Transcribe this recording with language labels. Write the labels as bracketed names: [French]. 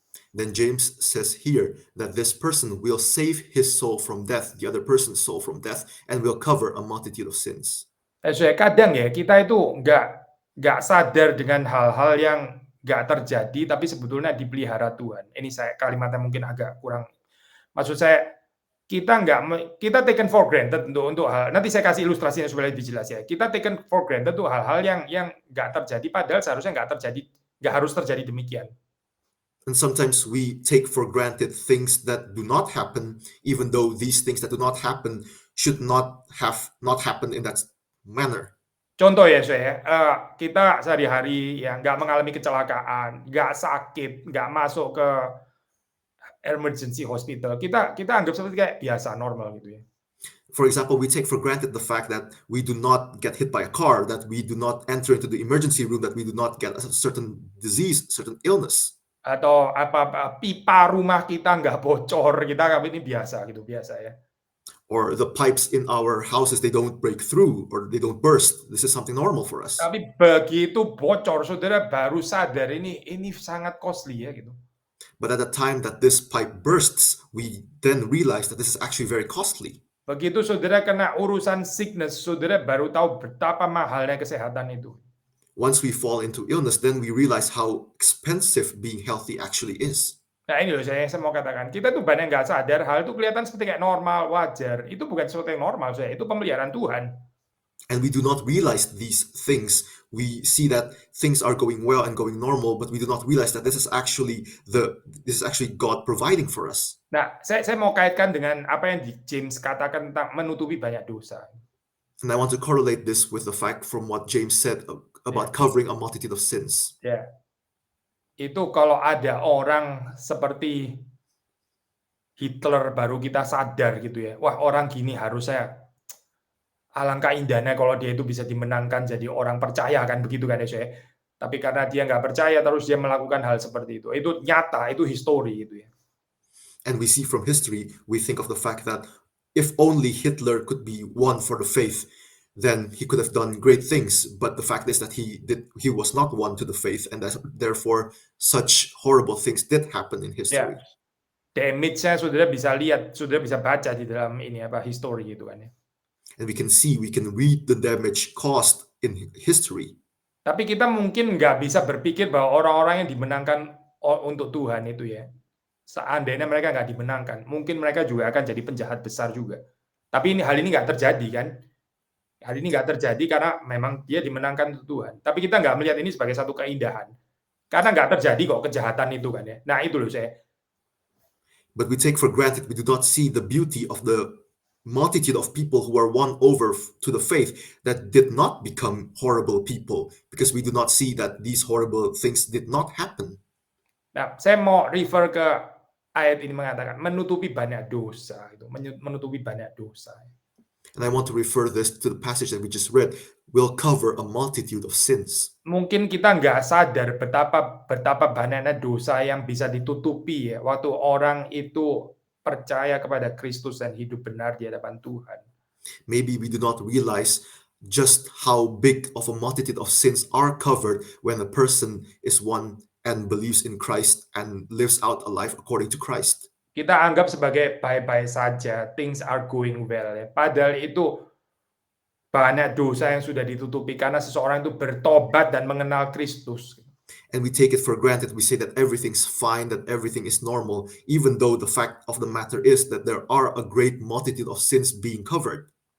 [English] Then James says here that this person will save his soul from death, the other person's soul from death, and will cover a multitude of sins. [Indonesian] Kadang ya kita itu nggak sadar dengan hal-hal yang nggak terjadi, tapi sebetulnya dipelihara Tuhan. Ini kalimatnya mungkin agak kurang. Maksud saya kita [English] taken for granted [Indonesian] untuk hal. Nanti saya kasih ilustrasinya supaya lebih jelas ya. Kita [English] taken for granted [Indonesian] tuh hal-hal yang nggak terjadi, padahal seharusnya nggak harus terjadi demikian. [English] And sometimes we take for granted things that do not happen, even though these things that do not happen should not happen in that manner. [Indonesian] Contoh ya kita sehari-hari ya nggak mengalami kecelakaan, nggak sakit, nggak masuk ke emergency hospital, kita anggap seperti kayak biasa, normal gitu ya. [English] For example, we take for granted the fact that we do not get hit by a car, that we do not enter into the emergency room, that we do not get a certain disease, certain illness. [Indonesian] Atau pipa rumah kita nggak bocor, kita anggap ini biasa ya. [English] Or the pipes in our houses, they don't break through or they don't burst. This is something normal for us. [Indonesian] Tapi begitu bocor, saudara baru sadar ini sangat costly ya gitu. [English] But at the time that this pipe bursts, we then realize that this is actually very costly. [Indonesian] Begitu saudara kena urusan sickness, saudara baru tahu betapa mahalnya kesehatan itu. [English] Once we fall into illness, then we realize how expensive being healthy actually is. [Indonesian] Nah ini loh saya mau katakan, kita tuh banyak nggak sadar hal itu kelihatan seperti kayak normal, wajar. Itu bukan sesuatu yang normal, itu pemeliharaan Tuhan. [English] And we do not realize these things We see that things are going well and going normal, but we do not realize that this is actually God providing for us. [Indonesian] Nah, saya mau kaitkan dengan apa yang di James katakan tentang menutupi banyak dosa. [English] And I want to correlate this with the fact from what James said about covering a multitude of sins. [Indonesian] Ya, itu kalau ada orang seperti Hitler baru kita sadar gitu ya, wah orang gini harusnya alangkah indahnya kalau dia itu bisa dimenangkan jadi orang percaya kan begitu kan ya saya. Tapi karena dia nggak percaya terus dia melakukan hal seperti itu nyata, itu history gitu ya. [English] And we see from history, we think of the fact that if only Hitler could be won for the faith, then he could have done great things. But the fact is that he was not won to the faith, and that therefore such horrible things did happen in [Indonesian] Ya, [English] history. [Indonesian] damage-nya saudara bisa lihat, saudara bisa baca di dalam ini apa history gitu kan ya. [English] And we can read the damage caused in history. [Indonesian] Tapi kita mungkin nggak bisa berpikir bahwa orang-orang yang dimenangkan untuk Tuhan itu ya, seandainya mereka nggak dimenangkan, mungkin mereka juga akan jadi penjahat besar juga. Tapi hal ini nggak terjadi kan? Hal ini nggak terjadi karena memang dia dimenangkan untuk Tuhan. Tapi kita nggak melihat ini sebagai satu keindahan. Karena nggak terjadi kok kejahatan itu kan ya. Nah itu loh saya. [English] But we take for granted, we do not see the beauty of the multitude of people who are won over to the faith that did not become horrible people, because we do not see that these horrible things did not happen. [Indonesian] Nah, saya mau refer ke ayat ini mengatakan menutupi banyak dosa, itu menutupi banyak dosa. [English] And I want to refer this to the passage that we just read. Will cover a multitude of sins. [Indonesian] Mungkin kita nggak sadar betapa banyaknya dosa yang bisa ditutupi ya waktu orang itu percaya kepada Kristus dan hidup benar di hadapan Tuhan. [English] Maybe we do not realize just how big of a multitude of sins are covered when a person is one and believes in Christ and lives out a life according to Christ. [Indonesian] Kita anggap sebagai baik-baik saja, [English] things are going well [Indonesian] ya. Padahal itu banyak dosa yang sudah ditutupi karena seseorang itu bertobat dan mengenal Kristus. [English] And we take it for granted. We say that everything's fine, that everything is normal, even though the fact of the matter is that there are a great multitude of sins being covered.